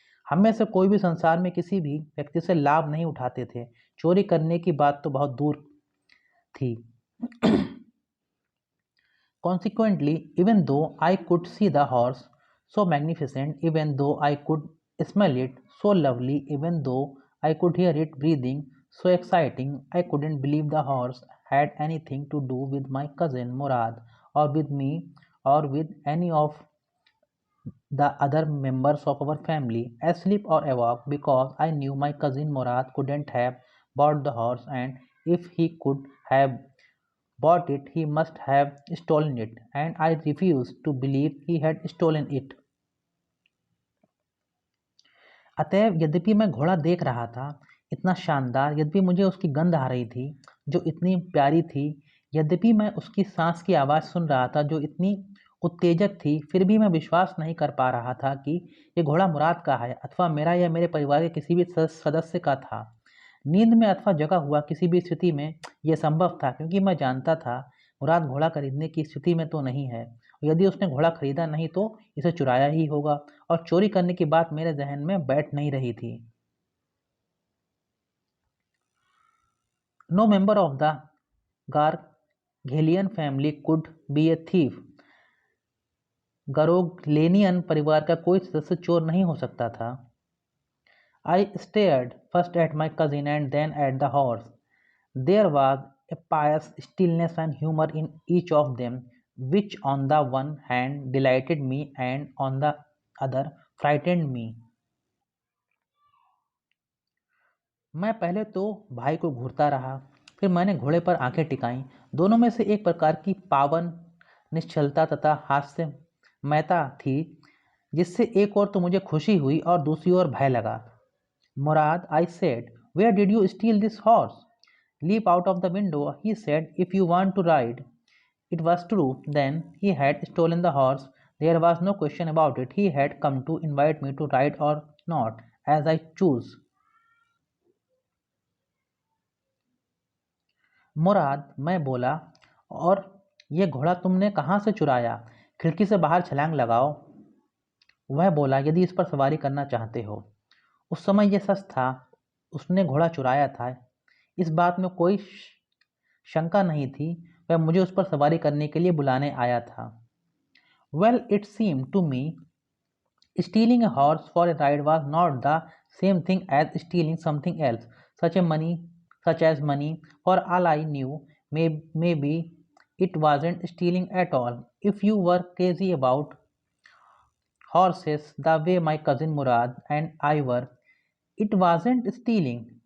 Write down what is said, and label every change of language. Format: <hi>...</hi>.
<hi>हम में से कोई भी संसार में किसी भी व्यक्ति से लाभ नहीं उठाते थे। चोरी करने की बात तो बहुत दूर थी।</hi> <en>Consequently, even though I could see the horse so magnificent, even though I could smell it so lovely, even though I could hear it breathing so exciting, I couldn't believe the horse had anything to do with my cousin Murad, or with me, or with any of the other members of our family, asleep or awake, because I knew my cousin Murad couldn't have bought the horse, and if he could have bought it, he must have stolen it, and I refused to believe he had stolen it.</en> <hi>अतएव यद्यपि मैं घोड़ा देख रहा था, इतना शानदार, यद्यपि मुझे उसकी गंध आ रही थी जो इतनी प्यारी थी, यद्यपि मैं उसकी सांस की आवाज़ सुन रहा था जो इतनी उत्तेजक थी, फिर भी मैं विश्वास नहीं कर पा रहा था कि ये घोड़ा मुराद का है अथवा मेरा या मेरे परिवार के किसी भी सदस्य का था। नींद में अथवा जगा हुआ किसी भी स्थिति में यह संभव था, क्योंकि मैं जानता था मुराद घोड़ा खरीदने की स्थिति में तो नहीं है। यदि उसने घोड़ा खरीदा नहीं तो इसे चुराया ही होगा, और चोरी करने की बात मेरे जहन में बैठ नहीं रही थी।</hi> <en>No member of the Gargelian family could be a thief.</en> <hi>गरोगलेनियन परिवार का कोई सदस्य चोर नहीं हो सकता था।</hi> <en>I stared first at my cousin and then at the horse. There was a pious stillness and humor in each of them, which on the one hand delighted me and on the other frightened me.</en> <hi>मैं पहले तो भाई को घूरता रहा, फिर मैंने घोड़े पर आंखें टिकाईं। दोनों में से एक प्रकार की पावन निश्चलता तथा हास्यमयता थी, जिससे एक ओर तो मुझे खुशी हुई और दूसरी ओर भय लगा।</hi> <en>Murad, I said, where did you steal this horse? Leap out of the window, he said, if you want to ride. It was true. Then he had stolen the horse. There was no question about it. He had come to invite me to ride or not, as I choose.</en> <hi>मुराद, मैं बोला, और ये घोड़ा तुमने कहाँ से चुराया? खिड़की से बाहर छलांग लगाओ। वह बोला, यदि इस पर सवारी करना चाहते हो। उस समय यह सच था, उसने घोड़ा चुराया था, इस बात में कोई शंका नहीं थी। वह मुझे उस पर सवारी करने के लिए बुलाने आया था।</hi> <en>Well, it seemed to me stealing a horse for a ride was not the same thing as stealing something else, such as money. For all I knew, maybe it wasn't stealing at all. If you were crazy about horses the way my cousin Murad and I were, it wasn't stealing.</en>